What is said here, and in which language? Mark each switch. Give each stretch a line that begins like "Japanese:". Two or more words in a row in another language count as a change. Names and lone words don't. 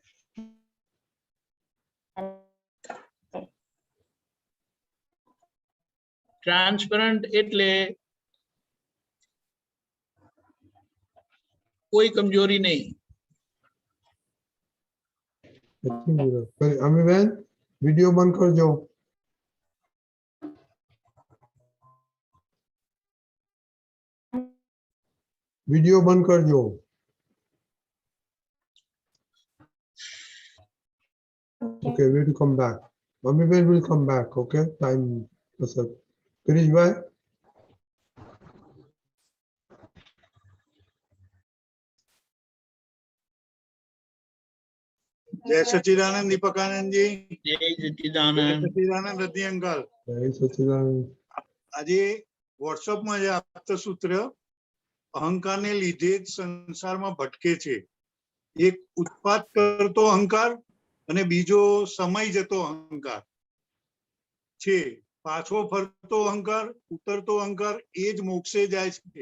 Gujarati: ટ્રાન્સપરન્ટ એટલે કોઈ કમજોરી નહીં. અમીબેન વિડિયો બંધ કરજો. વિડિયો બંધ કરજો.
English: Okay, we will come back. Amibel will come back. Okay, time. Kirishbhai.
Hindi: जय सच्चिदानंद दीपकानंद जी. जय सच्चिदानंद. सच्चिदानंद रति अंकल. जय सच्चिदानंद.
Gujarati: આજે વોટ્સઅપમાં જે આપતા સૂત્ર અહંકારને લીધે જ સંસારમાં ભટકે છે. એક ઉત્પાદ કરતો અહંકાર અને બીજો સમય જતો અહંકાર છે. પાછો ફરતો અહંકાર, ઉતરતો અહંકાર એ જ મોક્ષે જાય છે.